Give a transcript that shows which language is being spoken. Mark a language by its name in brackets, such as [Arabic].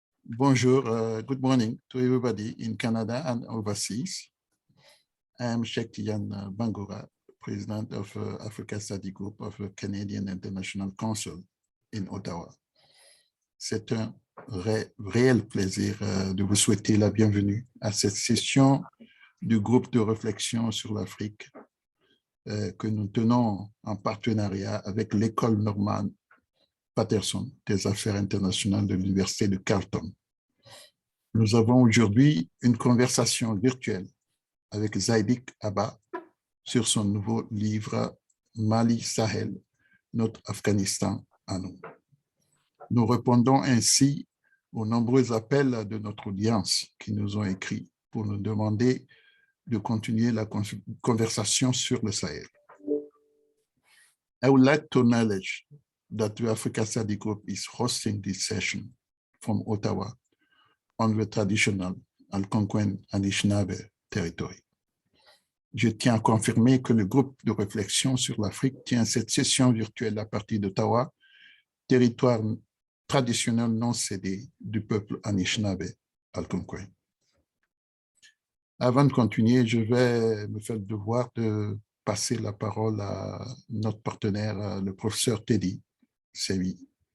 [English] Bonjour, good morning to everybody in Canada and overseas. I am Sheikh Tidiane Bangura, President of Africa Study Group of the Canadian International Council in Ottawa. [French] C'est un réel plaisir de vous souhaiter la bienvenue à cette session du groupe de réflexion sur l'Afrique que nous tenons en partenariat avec l'École Norman Paterson des Affaires internationales de l'Université de Carleton. Nous avons aujourd'hui une conversation virtuelle avec Zaïdik Abba sur son nouveau livre « Mali Sahel, notre Afghanistan à nous ». Nous répondons ainsi aux nombreux appels de notre audience qui nous ont écrit pour nous demander de continuer la conversation sur le Sahel. [English] I would like to acknowledge that the Africa Study Group is hosting this session from Ottawa on the traditional Algonquin Anishinaabe territory. [French] Je tiens à confirmer que le groupe de réflexion sur l'Afrique tient cette session virtuelle à partir d'Ottawa, territoire traditionnel non cédé du peuple Anishinaabe Algonquin. Avant de continuer, je vais me faire le devoir de passer la parole à notre partenaire, le professeur Teddy Semi.